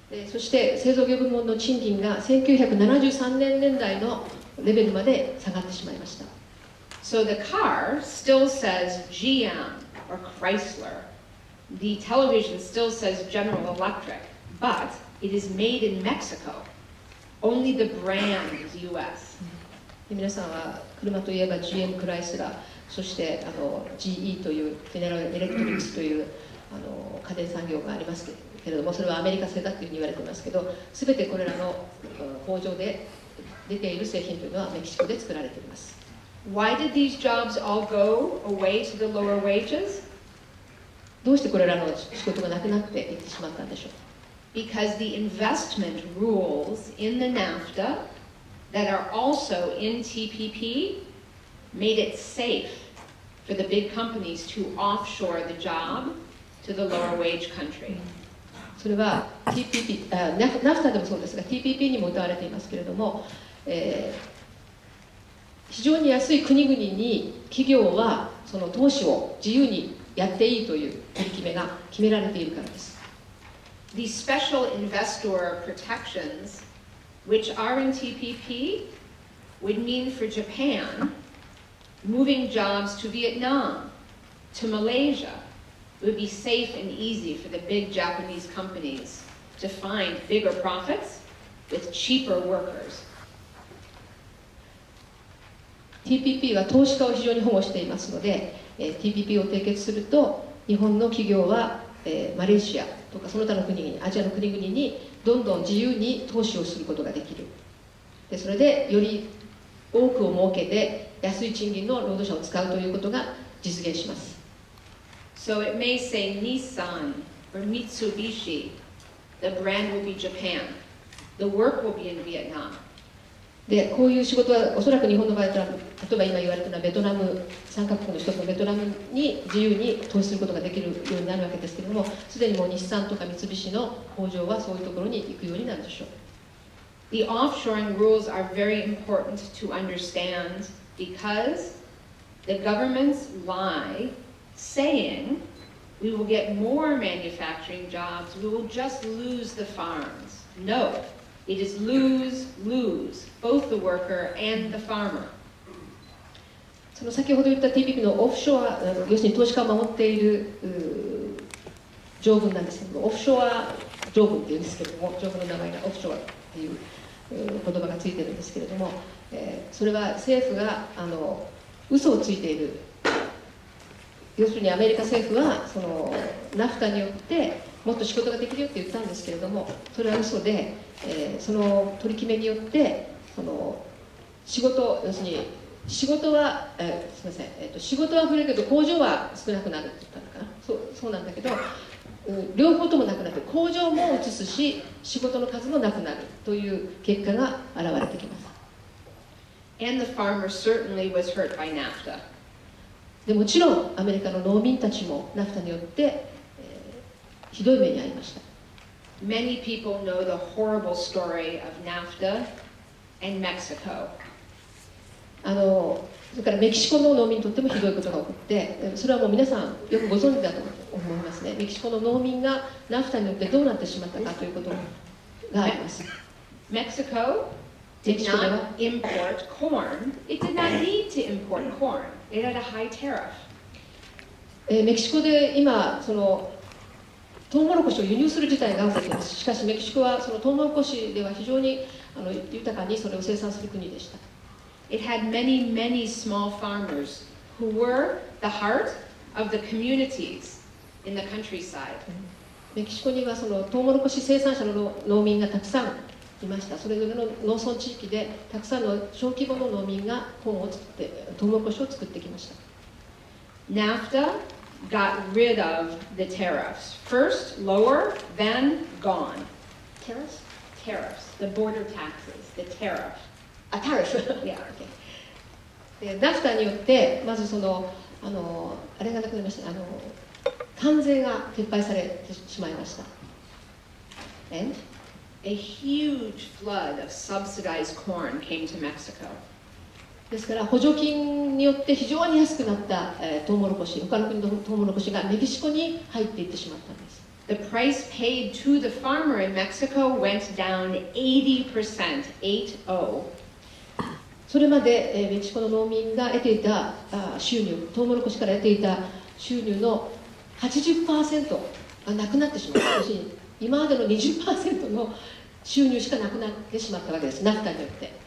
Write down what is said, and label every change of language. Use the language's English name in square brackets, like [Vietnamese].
[Japanese] そして製造業部門の賃金が1973年代のレベルまで下がってしまいました。 [English] So the car still says GM or Chrysler. The television still says General Electric, but it is made in Mexico. Only the brand is US. [Japanese] 皆さんは車といえば GM クライスラー、そしてGE というジェネラルエレクトリックスという家電産業がありますけれども、それはアメリカ製だというふうに言われていますけど、すべてこれらの工場で出ている製品というのはメキシコで作られています。 [English] Why did these jobs all go away to the lower wages? [Japanese] どうしてこれらの仕事がなくなっていってしまったんでしょう。 [English] Because the investment rules in the NAFTA that are also in TPP made it safe for the big companies to offshore the job to the lower wage country. [Japanese] それは NAFTA でもそうですが TPP にも謳われていますけれども、非常に安い国々に企業はその投資を自由にやっていいという取り決めが決められているからです。 [English] These special investor protections, which are in TPP, would mean for Japan moving jobs to Vietnam, to Malaysia. It would be safe and easy for the big Japanese companies to find bigger profits with cheaper workers. [Japanese] TPP は投資家を非常に保護していますので、TPP を締結すると日本の企業は、マレーシアとかその他の国々、アジアの国々にどんどん自由に投資をすることができる。でそれでより多くを設けて安い賃金の労働者を使うということが実現します。 [English] So it may say Nissan or Mitsubishi. The brand will be Japan. The work will be in Vietnam. [Japanese] でこういう仕事はおそらく日本の場合は例えば今言われたのはベトナム3カ国の一つのベトナムに自由に投資することができるようになるわけですけれども、すでにもう日産とか三菱の工場はそういうところに行くようになるでしょう。 [English] The offshoring rules are very important to understand because the governments lie saying we will get more manufacturing jobs, we will just lose the farms. No. It is lose-lose, both the worker and the farmer. [Japanese] その先ほど言った TPP のオフショア、要するに投資家を守っている条文なんですけども、オフショア条文っていうんですけれども、条文の名前がオフショアっていう言葉がついてるんですけれども、それは政府が嘘をついている。要するにアメリカ政府はそのナフタによってもっと仕事ができるよって言ったんですけれども、それは嘘で、その取り決めによってその仕事、要するに仕事は、すみません、仕事は増えるけど工場は少なくなるって言ったのかな。そうなんだけど、両方ともなくなって工場も移すし仕事の数もなくなるという結果が現れてきます。 [English] And the farmer certainly was hurt by NAFTA. [Japanese] でもちろんアメリカの農民たちもナフタによって、ひどい目に遭いました。 [English] Many people know the horrible story of NAFTA and Mexico. [Japanese] それからメキシコの農民にとってもひどいことが起こって、それはもう皆さんよくご存知だと思いますね。メキシコの農民がナフタによってどうなってしまったかということがあります。 [English] Mexico did not import corn. It did not need to import corn. It had a high tariff. [Japanese] メキシコで今そのトウモロコシを輸入する事態が起きています。しかしメキシコはそのトウモロコシでは非常に豊かにそれを生産する国でした。 [English] It had many, many small farmers who were the heart of the communities in the countryside. [Japanese] メキシコにはそのトウモロコシ生産者の農民がたくさんいました。それぞれの農村地域でたくさんの小規模の農民がコーンを作ってトウモロコシを作ってきました。 [English] NAFTA got rid of the tariffs. First lower, then gone. Tariffs? Tariffs, the border taxes, the tariff. [Japanese] あ、タリフ。 [English] Yeah. [Japanese] でナフタによってまずそのあれがなくなりました。関税が撤廃されてしまいました。 [English] And a huge flood of subsidized corn came to Mexico. [Japanese] ですから補助金によって非常に安くなった、トウモロコシ、他の国のトウモロコシがメキシコに入っていってしまったんです。 [English] The price paid to the farmer in Mexico went down 80%, 80. [Japanese] それまで、メキシコの農民が得ていた収入、トウモロコシから得ていた収入の 80% がなくなってしまった。要するに今までの 20% の収入しかなくなってしまったわけです、ナフタによって。